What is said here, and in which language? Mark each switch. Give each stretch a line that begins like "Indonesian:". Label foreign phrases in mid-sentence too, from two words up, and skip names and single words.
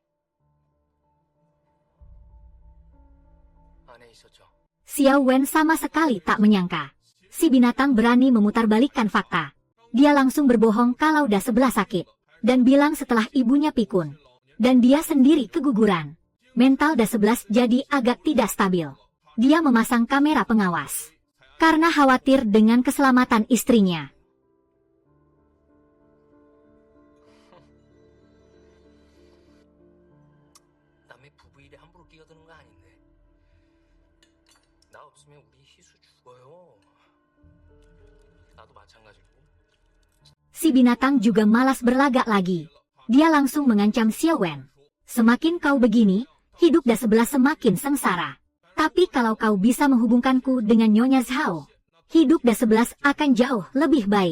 Indonesian: Xiao Wen sama sekali tak menyangka si binatang berani memutarbalikkan fakta. Dia langsung berbohong kalau Da11 sakit, dan bilang setelah ibunya pikun, dan dia sendiri keguguran. Mental Da11 jadi agak tidak stabil. Dia memasang kamera pengawas karena khawatir dengan keselamatan istrinya.
Korean: 남의 부부 일에 함부로 끼어드는 거 아닌데. 나 없으면 우리 희수 죽어요. 나도 마찬가지고.
Indonesian: Si binatang juga malas berlagak lagi. Dia langsung mengancam Xiao Wen. Semakin kau begini, hidup Da11 semakin sengsara. Tapi kalau kau bisa menghubungkanku dengan Nyonya Zhao, hidup Da11 akan jauh lebih baik.